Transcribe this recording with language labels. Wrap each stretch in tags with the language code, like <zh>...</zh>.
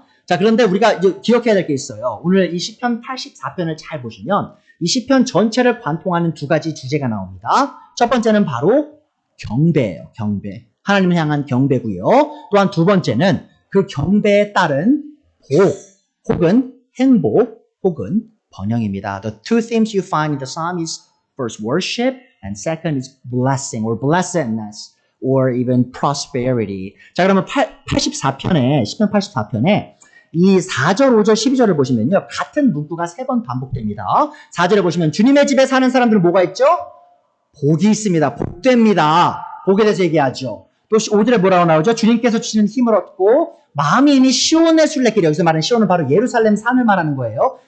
<ko>자, 그런데 우리가 기억해야 될 게 있어요. 오늘 이 시편 84편을 잘 보시면 이 시편 전체를 관통하는 두 가지 주제가 나옵니다. 첫 번째는 바로 경배예요. 경배. 하나님을 향한 경배고요. 또한 두 번째는 그 경배에 따른 복 혹은 행복 혹은 번영입니다.</ko> <en>The two themes you find in the psalm is first worship and second is blessing or blessedness or even prosperity.</en> <ko>자, 그러면 84편에 시편 84편에 이 4절, 5절, 12절을 보시면요. 같은 문구가 3번 반복됩니다. 4절에 보시면 주님의 집에 사는 사람들은 뭐가 있죠? 복이 있습니다. 복됩니다. 복에 대해서 얘기하죠. 또 5절에 뭐라고 나오죠? 주님께서 주시는 힘을 얻고 마음이 이미 시온의 순례길, 여기서 말하는 시온은 바로 예루살렘 산을 말하는 거예요.</ko>